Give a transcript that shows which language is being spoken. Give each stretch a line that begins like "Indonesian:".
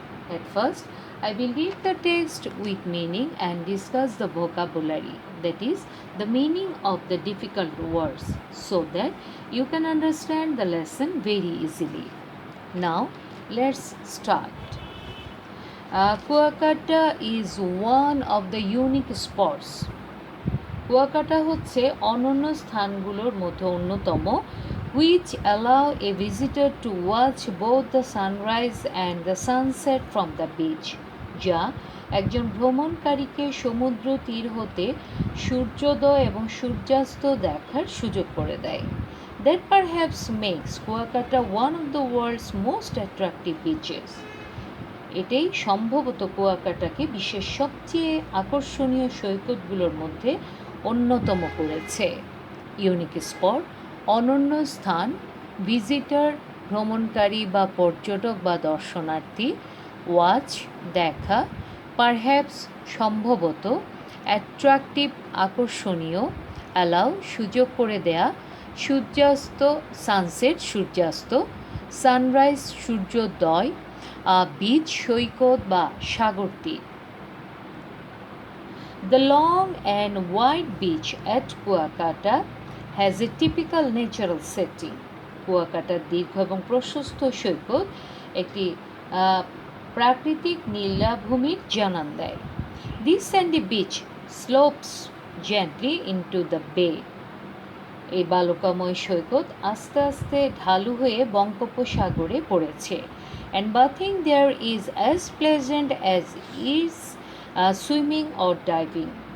English: At first, I will read the text with meaning and discuss the vocabulary, that is, the meaning of the difficult words, so that you can understand the lesson very easily. Now, let's start. Kuakata is one of the unique spots.
Bangla: Kuakata হচ্ছে অনন্য স্থানগুলোর মধ্যে অন্যতম
English: which allow a visitor to watch both the sunrise and the sunset from the beach,
Bangla: যা একজন ভ্রমণকারীকে সমুদ্র তীর হতে সূর্যোদয় এবং সূর্যাস্ত দেখার সুযোগ করে দেয়.
English: That perhaps makes Kuakata one of the world's most attractive beaches.
Bangla: এটাই সম্ভবত কুয়াকাটাকে বিশ্বের সবচেয়ে আকর্ষণীয় সৈকতগুলোর মধ্যে অন্যতম করেছে. ইউনিক স্পট, অনন্য স্থান, ভিজিটর, ভ্রমণকারী বা পর্যটক বা দর্শনার্থী, ওয়াচ, দেখা, পারহ্যাপস, সম্ভবত, অ্যাট্রাকটিভ, আকর্ষণীয়, অ্যালাউ, সুযোগ করে দেয়া, সূর্যাস্ত, সানসেট, সূর্যাস্ত, সানরাইজ, সূর্যোদয়, বিচ, সৈকত বা সাগর তীর.
English: The long and wide beach at Kuakata has a typical natural setting.
Bangla: কুয়াকাটার দীর্ঘ এবং প্রশস্ত সৈকত একটি প্রাকৃতিক নীলাভূমির জানান দেয়।
English: This sandy beach slopes gently into the bay.
Bangla: এই বালুকাময় সৈকত আস্তে আস্তে ঢালু হয়ে বঙ্গোপসাগরে পড়েছে।
English: And bathing there is as pleasant as is swimming or diving.